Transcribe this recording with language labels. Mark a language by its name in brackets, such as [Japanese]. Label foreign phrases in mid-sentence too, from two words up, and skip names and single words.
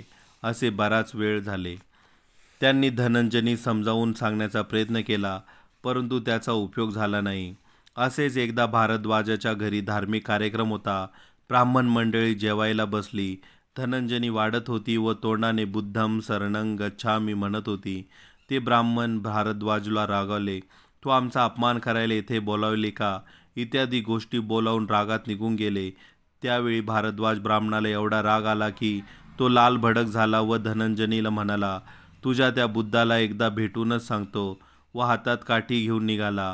[Marathi] असे बराच वेळ झाले. त्यांनी धनंजनी समजावून सांगण्याचा प्रयत्न केला, परंतु त्याचा उपयोग झाला नाही. असेच एकदा भारद्वाजाच्या घरी धार्मिक कार्यक्रम होता. ब्राह्मण मंडळी जेवायला बसली. धनंजनी वाढत होती व तोंडाने [Pali] बुद्धं शरणं गच्छामी [Marathi] म्हणत होती. ते ब्राह्मण भारद्वाजला रागावले. तू आमचा अपमान करायला येथे बोलावले का, इत्यादी गोष्टी बोलावून रागात निघून गेले. त्यावेळी भारद्वाज ब्राह्मणाला एवढा राग आला की तो लाल भडक झाला व धनंजनीला म्हणाला, तुझ्या त्या बुद्धाला एकदा भेटूनच सांगतो, व हातात काठी घेऊन निघाला.